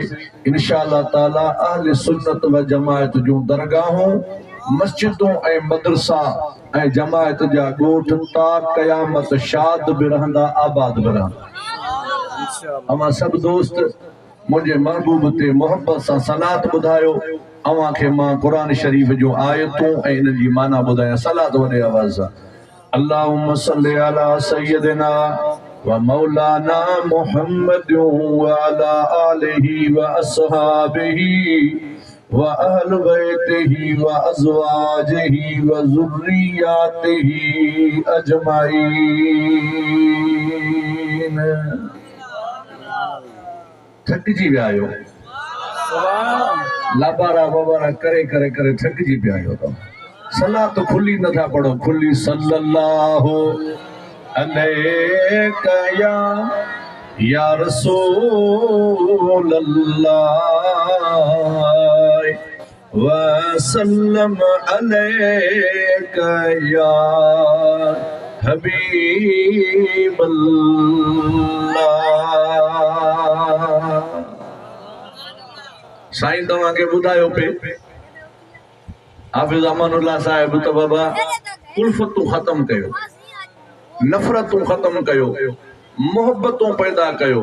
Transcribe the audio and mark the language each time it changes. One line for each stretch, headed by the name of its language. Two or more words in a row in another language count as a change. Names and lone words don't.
Sindhi: इंशाअल्लाह ताला अहले सुन्नत व जमायत जूं दरगाहूं, मस्जिदूं ऐं मदरसा ऐं जमायत जा ॻोठ ता क़यामत शाद बि रहंदा, आबाद बि रहंदा। अमां सभु दोस्त मुझे महबूब ते मोहब्बत सां सलात ॿुधायो। अवां खे मां क़ुरान शरीफ़ जूं आयतूं ऐं इन जी माना ॿुधायां। सलात वॾे आवाज़ सां।
Arabic: اللهم صل على سيدنا ومولانا محمد وعلى آله وأصحابه وأهل بيته وأزواجه وذرياته أجمعين.
Sindhi: थकिजी विया आहियो, लाबारा बाबारा करे करे करे थकिजी पिया आहियो। सलात खुली नथा पढ़ो, खुली
Arabic: صلى الله عليك يا رسول الله وسلم عليك يا حبيب الله.
Sindhi: साईं तव्हां खे ॿुधायो पे हाफ़िज़ अमानुल्लाह साहिब त बाबा उल्फतूं ख़त्म कयो, नफ़रतूं ख़त्म कयो, मोहब्बतूं पैदा कयो।